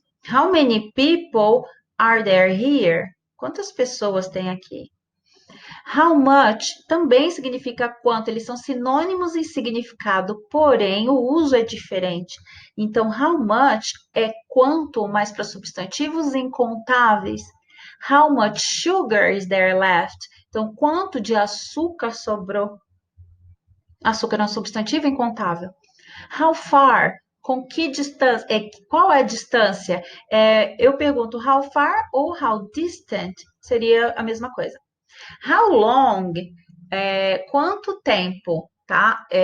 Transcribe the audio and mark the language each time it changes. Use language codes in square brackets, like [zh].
[en] How many people are there here? [pt] Quantas pessoas tem aqui? How much também significa quanto, eles são sinônimos em significado, porém o uso é diferente. Então, how much é quanto, mas para substantivos incontáveis. [en] How much sugar is there left? [pt] Então, quanto de açúcar sobrou? Açúcar é um substantivo incontável. [en] How far? [pt] Com que distância? Qual é a distância? Eu pergunto how far ou how distant? Seria a mesma coisa. [en] How long? [pt] Quanto tempo? Tá?